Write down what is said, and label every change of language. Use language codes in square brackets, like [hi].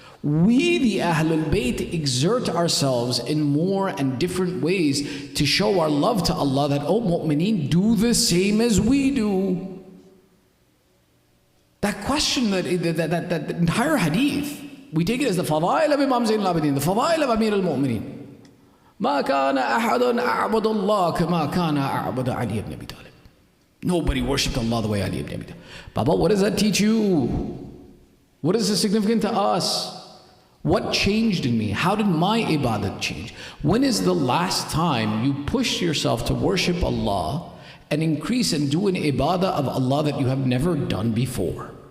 [en] We, the Ahlul Bayt, exert ourselves in more and different ways to show our love to Allah, that, oh mu'mineen, do the same as we do. That question, that entire hadith, we take it as the fadail of Imam Zayn al-Abidin, the fadail of Amir al-Mu'mineen. [ar] مَا كَانَ أَحَدٌ أَعْبُدَ اللَّهَ كَمَا كَانَ أَعْبُدَ عَلِيَّ ibn Abi Talib. [en] Nobody worshipped Allah the way Ali ibn Abi Talib. Baba, what does that teach you? What is significant to us? What changed in me? How did my ibadat change? When is the last time you pushed yourself to worship Allah and increase and do an ibadah of Allah that you have never done before?